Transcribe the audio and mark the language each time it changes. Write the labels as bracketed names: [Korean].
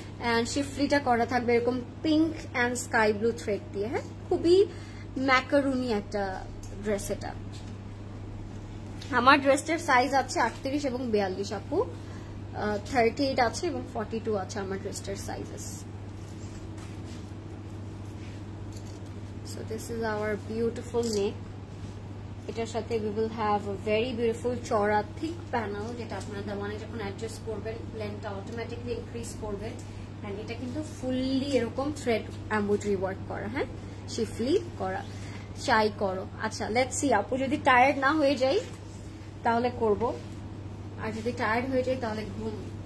[Bangla] And শিফলিটা করা থাকবে এরকম pink and sky blue thread দিয়ে। হ্যাঁ, খুবই ম্যাকারুনি একটা ড্রেস এটা। আমার ড্রেসটার সাইজ আছে 38 এবং 42 আপু, 38 আছে এবং 42 আছে আমার ড্রেসটার sizes. [English] So this is our beautiful neck. [Bangla] এটার সাথে [English] we will have a very beautiful [Bangla] চওড়া [English] thick panel, [Bangla] যেটা আপনারা দামানে যখন অ্যাডজাস্ট করবেন লেন্থটা অটোমেটিক্যালি ইনক্রিজ করবে। এন্ড এটা কিন্তু ফুললি এরকম থ্রেড এমব্রয়ডারি ওয়ার্ক করা, হ্যাঁ, শিফলি করা। চাই করো। আচ্ছা, লেটস সি, আপু যদি টায়ার্ড না হয়ে যাই তাহলে করব, আর যদি টায়ার্ড হয়ে যাই তাহলে ঘুম।